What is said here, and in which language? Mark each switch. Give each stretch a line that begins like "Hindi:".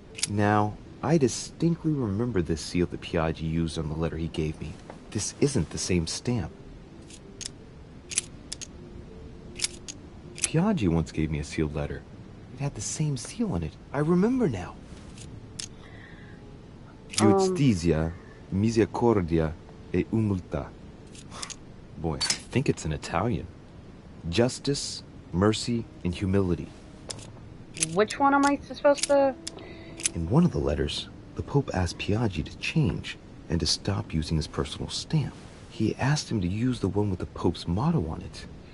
English: Now, I distinctly remember this seal that Piaggi used on the letter he gave me. This isn't the same stamp. Piaggi once gave me a sealed letter. It had the same seal on it. I remember now.
Italian: Giustizia, misericordia, e humiltà.
English: Boy, I think it's in Italian. Justice, mercy, and humility. Which one am I supposed to... In one of the letters, the Pope asked Piaggi to change and to stop using his personal stamp. He asked him to use the one with the Pope's motto on it.